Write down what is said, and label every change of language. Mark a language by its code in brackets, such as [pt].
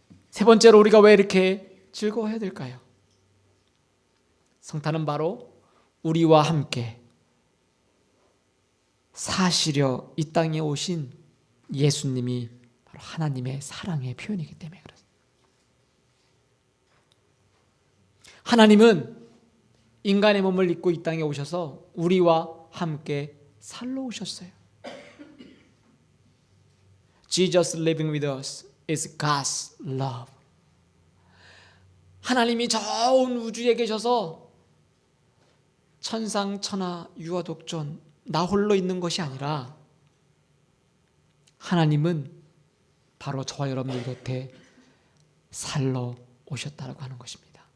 [ko] 세 번째로 우리가 왜 이렇게 즐거워해야 될까요? 성탄은 바로 우리와 함께 사시려 이 땅에 오신 예수님이 바로 하나님의 사랑의 표현이기 때문에 그렇습니다. 하나님은 인간의 몸을 입고 이 땅에 오셔서 우리와 함께 살러 오셨어요. [en] Jesus living with us is God's love. [ko] 하나님이 저 온 우주에 계셔서 천상천하 유아독존 나 홀로 있는 것이 아니라 하나님은 바로 저와 여러분들 곁에 살러 오셨다고 하는 것입니다.